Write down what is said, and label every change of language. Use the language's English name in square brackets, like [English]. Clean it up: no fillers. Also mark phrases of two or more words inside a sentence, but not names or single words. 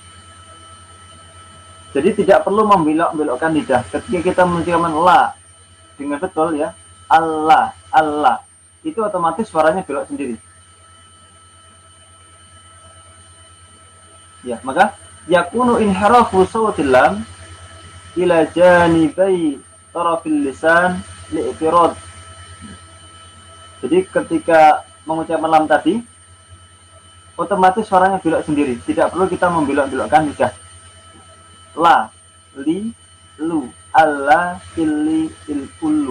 [Indonesian] Jadi tidak perlu membelok-belokkan lidah. Ketika kita mengucapkan la dengan betul ya, Allah, Allah, itu otomatis suaranya belok sendiri. Ya, maka [Arabic] يكون انحراف صوت اللام إلى جانبي طرف اللسان لاعتراض. [Indonesian] Jadi ketika mengucapkan lam tadi otomatis suaranya belok sendiri, tidak perlu kita membelok-belokkan lidah. La, li, lu, alla, illi, ilkullu.